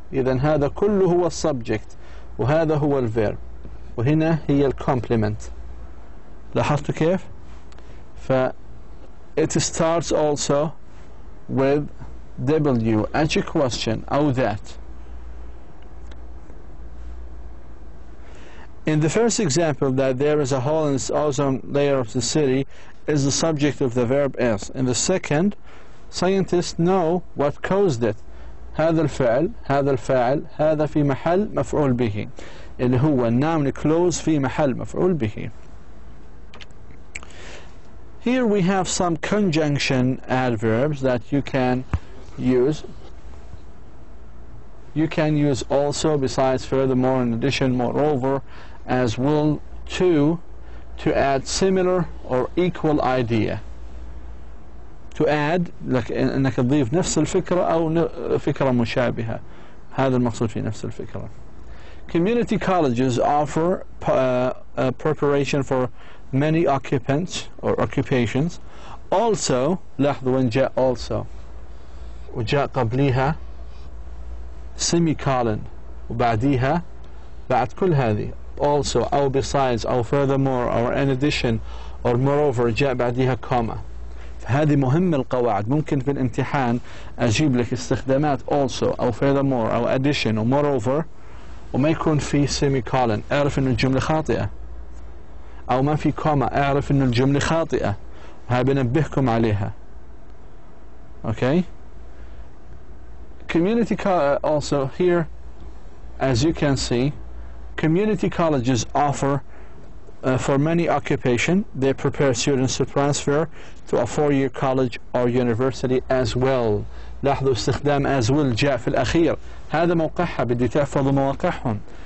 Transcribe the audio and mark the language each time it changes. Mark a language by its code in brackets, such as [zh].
[ar] إذن هذا كله هو السبجكت وهذا هو الفيرب وهنا هي الكومبلمنت. لاحظتوا كيف؟ [en] it starts also with WH question [ar] أو [en] that. In the first example, that there is a hole in the ozone layer of the city is the subject of the verb is. In the second, scientists know what caused it. [ar] هذا الفعل، هذا الفاعل، هذا في محل مفعول به اللي هو [en] noun clause [ar] في محل مفعول به. [en] Here we have some conjunction adverbs that you can use. You can use also, besides, furthermore, in addition, moreover, as well, to add similar or equal idea. To add [ar] لك انك تضيف نفس الفكرة او فكرة مشابهة. هذا المقصود في نفس الفكرة. [en] Community colleges offer preparation for many occupants or occupations. Also, [ar] لاحظوا وين جاء also وجاء قبليها semicolon وبعديها بعد كل هذه also أو besides أو [en] furthermore or in addition or moreover [ar] جاء بعديها comma. فهذه مهمة القواعد. ممكن في الامتحان أجيب لك استخدامات also أو furthermore أو addition أو moreover وما يكون في سيمي كولن اعرف إنه الجملة خاطئة، أو ما في كوما اعرف إنه الجملة خاطئة، هاي بنبهكم عليها. [en] Okay. Community also here, as you can see, community colleges offer for many occupation. They prepare students to transfer to a 4-year college or university as well. [ar] لاحظوا استخدام [en] as will [ar] جاء في الأخير، هذا موقعها، بدي تحفظوا مواقعهم.